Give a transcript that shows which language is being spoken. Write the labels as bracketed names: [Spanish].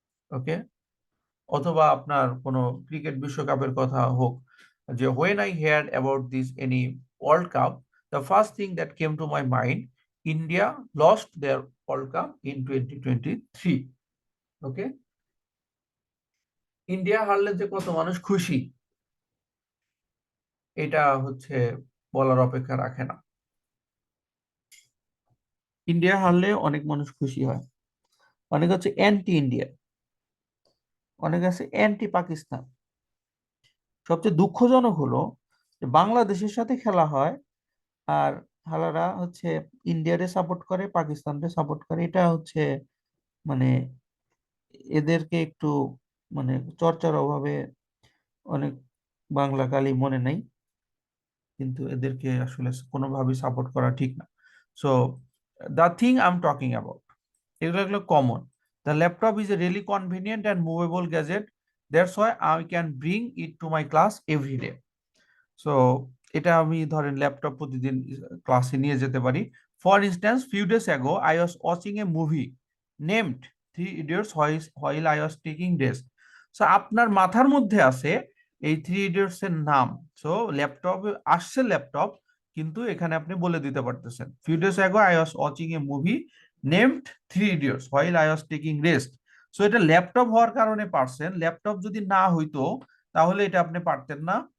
[English] okay, [Bangla] অথবা আপনার কোনো ক্রিকেট বিশ্বকাপের কথা হোক, যে [English] when I heard about this any World Cup, the first thing that came to my mind, India lost their World Cup in 2023. [Bangla] Okay, India হারলে যে কত মানুষ খুশি, এটা হচ্ছে বলার অপেক্ষা রাখে না। ইন্ডিয়া হারলে অনেক মানুষ খুশি হয়, অনেক হচ্ছে অ্যান্টি ইন্ডিয়া, অনেক আছে অ্যান্টি পাকিস্তান। সবচেয়ে দুঃখজনক হলো যে বাংলাদেশের সাথে খেলা হয়, আর হালারা হচ্ছে ইন্ডিয়ারে সাপোর্ট করে, পাকিস্তানকে সাপোর্ট করে। এটা হচ্ছে মানে এদেরকে একটু মানে চর্চার অভাবে অনেক বাংলা কালি মনে নাই, কিন্তু এদেরকে আসলে কোনোভাবেই সাপোর্ট করা ঠিক না। [English] so the thing I am talking about, [Bangla] এগুলো common. [English] The laptop is a really convenient and movable gadget, that's why I can bring it to my class every day. [Bangla] So এটা আমি ধরেন ল্যাপটপ প্রতিদিন ক্লাসে নিয়ে যেতে পারি। [English] For instance, few days ago, I was watching a movie named Three Idiots while I was taking rest. [Bangla] So আপনার মাথার মধ্যে আছে এই থ্রি ইডিয়টস এর নাম। [English] so [Bangla] ল্যাপটপে আসছে ল্যাপটপ, কিন্তু এখানে আপনি বলে দিতে পারতেছেন [English] Few days ago I was watching a movie named three idiots while I was taking rest. [Bangla] So এটা ল্যাপটপ হওয়ার কারণে পারছেন, ল্যাপটপ যদি না হইতো তাহলে এটা আপনি পারতেন না।